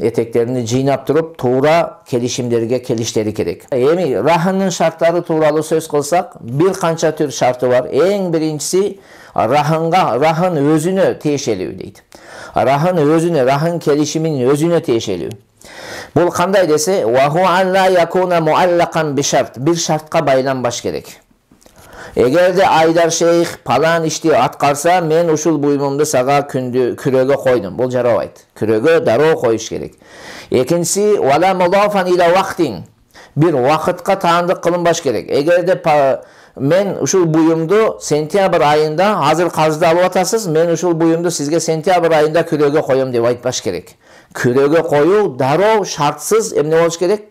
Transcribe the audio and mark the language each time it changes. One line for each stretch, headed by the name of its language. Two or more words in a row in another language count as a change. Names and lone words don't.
Kyrgyz: Этектерини жыйнап туруп, туура келишимдерге келиштери керек. Эми рахындын шарттары тууралуу сөз кылсак, бир канча түр шарты бар. Эң биринчиси рахын өзүнө тиешелүү дейт. Рахын өзүнө, рахын келишиминин өзүнө тиешелүү. Бул кандай десе,
Arabic: وهو أن لا يكون معلقا بشرط.
Kyrgyz: Бир шартка байланбаш керек. Эгерде Айдар шейх палан ишти аткарса, мен ушул буюмумду сага күрөөгө койдум. Бул жарабайт. Күрөөгө дароо коюш керек. Экинчиси,
Arabic: ولا مضافا إلى وقت.
Kyrgyz: Бир вакытка таандык кылынбаш керек. Эгерде мен ушул буюмду сентябрь айында, азыр карызды алып атасыз, мен ушул буюмду сизге сентябрь айында күрөөгө коем деп айтпаш керек. Күрөөгө коюу дароо шартсыз эмне болуш керек?